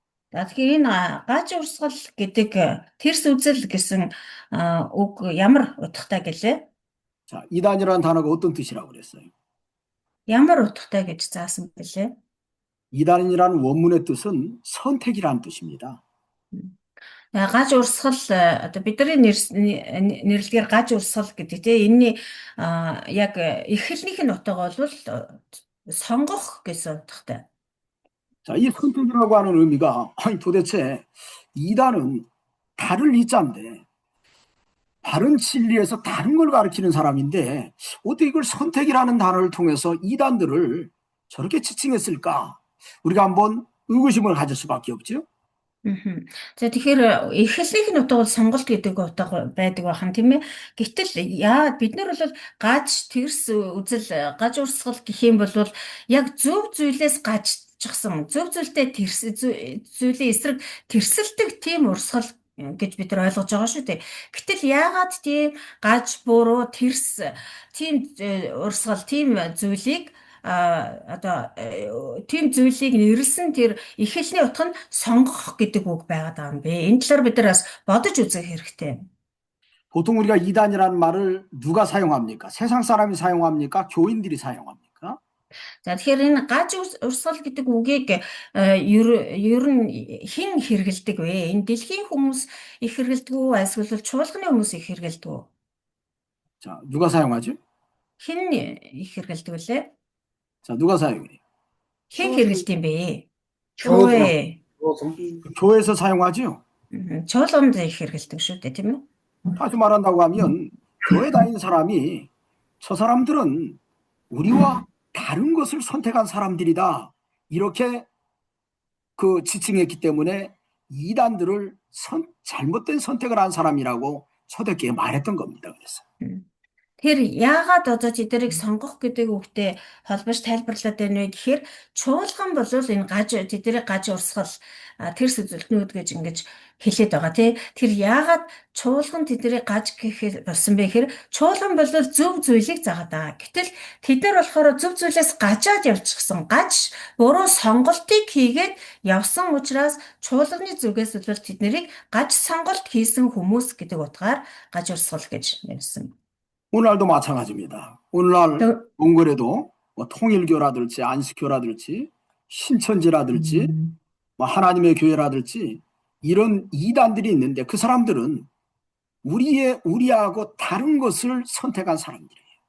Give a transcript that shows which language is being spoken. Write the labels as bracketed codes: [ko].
[mn] Тэгэхээр энэ гаж урсгал гэдэг тэрс үзэл гэсэн үг ямар утгатай гэлээ? [ko] 자, 이단이라는 단어가 어떤 뜻이라고 그랬어요? [mn] Ямар утгатай гэж заасан бэлээ? [ko] 이단이라는 원문의 뜻은 선택이라는 뜻입니다. [mn] Гаж урсгал одоо бидний нэрлэгээр гаж урсгал гэдэг тийм энэний яг эхлэлнийх нь утга бол сонгох гэсэн утгатай. [ko] 자, 이 선택이라고 하는 의미가 아니 도대체 이단은 다른 이자인데 바른 진리에서 다른 걸 가르치는 사람인데 어떻게 이걸 선택이라는 단어를 통해서 이단들을 저렇게 지칭했을까? 우리가 한번 의구심을 가질 수밖에 없죠. [mn] За тэгэхээр эхлэлнийх нь утга бол сонголт гэдэг утга байдаг байх юм тийм ээ. Гэтэл бид нар бол гаж тэрс үзэл гаж урсгал гэх юм бол яг зөв зүйлээс гажчихсан зөв зүйлтэй тэрс зүйлийн эсрэг тэрсэлдэг тийм урсгал гэж бид нар ойлгож байгаа шүү дээ. Гэтэл яагаад тийм гаж буруу тэрс тийм урсгал тийм зүйлийг одоо тийм зүйлийг нэрлсэн тэр эхлэлний утга нь сонгох гэдэг үг байгаад байгаа юм бэ. Энэ талаар бид нар бас бодож үзэх хэрэгтэй. [ko] 보통 우리가 이단이라는 말을 누가 사용합니까? 세상 사람이 사용합니까? 교인들이 사용합니까? [mn] За тэгэхээр энэ гаж урсгал гэдэг үгийг ер нь хэн хэрэгэлдэг вэ? Энэ дэлхийн хүмүүс их хэрэгэлдэг үү? Эсвэл чуулганы хүмүүс их хэрэгэлдэг үү? [ko] 자, 누가 사용하죠? [mn] Хэн их хэрэгэлдэг вүлээ? [ko] 자, 누가 사용해요? [mn] хэн хэрэгэлдэг юм бэ? [ko] 교회. 교회에서 사용하죠? [mn] чуулганд их хэрэгэлдэг шүү дээ, тийм үү? [ko] 다시 말한다고 하면 교회 다니는 사람이 저 사람들은 우리와 다른 것을 선택한 사람들이다. 이렇게 그 지칭했기 때문에 이단들을 잘못된 선택을 한 사람이라고 초대교회에 말했던 겁니다. 그래서. [mn] Тэр яагаад одоо тэднийг сонгох гэдэг үгтэй холбож тайлбарлаад байна вэ гэхээр чуулган бол энэ гаж тэднийг гаж урсгал тэрс үзэлтнүүд гэж ингэж хэлээд байгаа тий. Тэр яагаад чуулган тэднийг гаж гэхээр болсон бэ гэхээр чуулган бол зөв зүйлийг заагаад байгаа. Гэтэл тэд нар болохоор зөв зүйлээс гажаад явчихсан. Гаж буруу сонголтыг хийгээд явсан учраас чуулганы зүгээс бол тэднийг гаж сонголт хийсэн хүмүүс гэдэг утгаар гаж урсгал гэж нэрсэн. [ko] 오늘날도 마찬가지입니다. 오늘날 몽골에도 뭐 통일교라든지 안식교라든지 신천지라든지 뭐 하나님의 교회라든지 이런 이단들이 있는데 그 사람들은 우리하고 다른 것을 선택한 사람들이에요.